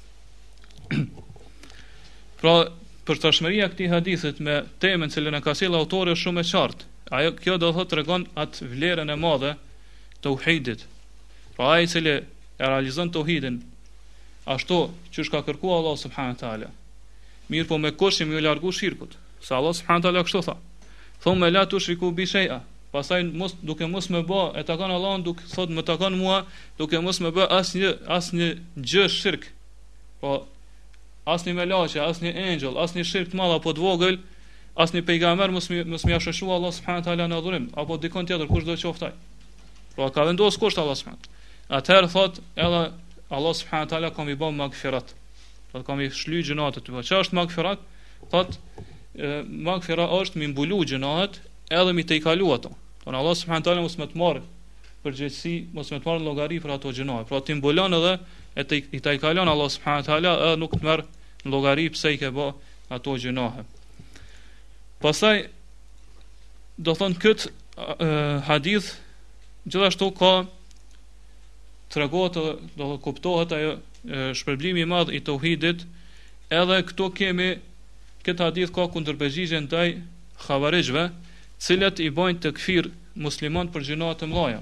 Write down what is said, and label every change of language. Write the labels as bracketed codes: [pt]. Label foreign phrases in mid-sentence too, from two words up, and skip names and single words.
[sq] Pra, për tashmëria këtij hadithit me temën që e ka sjellë autori është shumë e qartë. Ajo kjo do thotë tregon atë vlerën e madhe të tauhidit. Pra ai i cili e realizon tauhidin ashtu që ka kërkuar Allah [ar] سبحانه وتعالى. [sq] Mirë po me kushtim ju largu shirkut. Sa Allah [ar] سبحانه وتعالى [sq] kështu tha. [ar] ثم لا تشرك بي شيئا. [sq] Pastaj duke mos më bë e takon Allahun, duke thotë më takon mua, duke mos më bë asnjë gjë shirk. Po asnjë melaçe, asnjë engjëll, asnjë shirk të madh apo të vogël, asnjë pejgamber mos më shoqëro Allah [ar] سبحانه وتعالى [sq] në adhurim, apo dikon tjetër kush do të qoftë ai. Pra ka vendosur kusht Allah subhanahu. Atëherë thot edhe Allah [ar] سبحانه وتعالى [sq] ka më bën magfirat. Do ka më shlyj gjunat të tua. Çfarë është magfirat? Thot magfira është më mbulu gjunat edhe më të kalu ato. Don Allah [ar] سبحانه وتعالى [sq] mos më të marr përgjegjësi, mos më të marr llogari për ato gjunat. Pra ti mbulon edhe e të kalon Allah [ar] سبحانه وتعالى [sq] edhe nuk të merr në llogari pse i ke bë ato gjunat. Pastaj do thon kët hadith gjithashtu ka tregohet, do kuptohet ajo shpërblimi i madh i tauhidit, edhe këtu kemi këtë hadith ka kundërpërgjigje ndaj xhavarixhve, cilët i bojnë takfir musliman për gjëra të mëdha.